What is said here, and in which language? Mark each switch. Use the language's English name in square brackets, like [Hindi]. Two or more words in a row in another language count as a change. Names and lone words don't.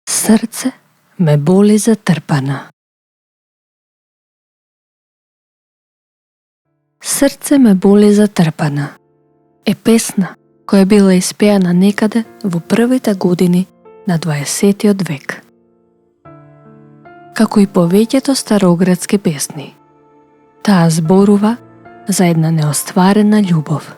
[Macedonian] Srce me boli zatrpana. Srce me boli zatrpana е песна која била испеана некаде во првите години на 20. век. Како и повеќето староградски песни, таа зборува за една неостварена љубов.